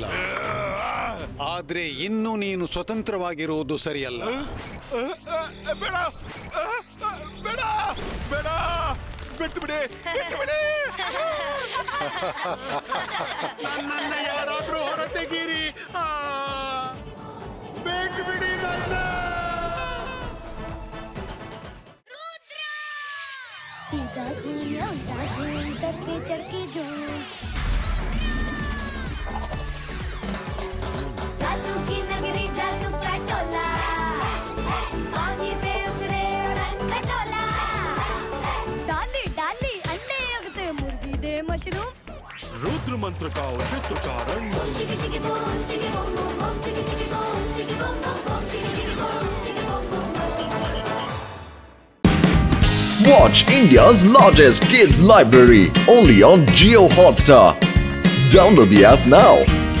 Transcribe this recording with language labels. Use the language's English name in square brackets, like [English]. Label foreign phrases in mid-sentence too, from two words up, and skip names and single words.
[Kannada] ಆದ್ರೆ ಇನ್ನು ನೀನು ಸ್ವತಂತ್ರವಾಗಿರುವುದು ಸರಿಯಲ್ಲ. ಬೇಡ ಬೇಡ ಬೇಡ, ಬಿಟ್ಟು ಬಿಡಿ, ಬಿಟ್ಟು ಬಿಡಿ. ನನ್ನನ್ನ ಯಾರಾದ್ರೂ ಹೊರತೆಗೀರಿ. ಬಿಟ್ಟು ಬಿಡಿ ನನ್ನ. [Hindi] सीधा घूम उल्टा घूम सर पे चढ़ के झूम जादू की नगरी जादू का टोला पानी पे उतरे रंग खटोला डाली डाली अंडे उगते मुर्गी दे मशरूम रुद्र मंत्र का उचित उच्चारण चिकी चिकी बूम चिकी बूम बूम बूम चिकी चिकी बूम चिकी बूम बूम बूम चिकी चिकी बूम चिकी बूम बूम. [English] Watch India's largest kids library only on Jio Hotstar. Download the app now.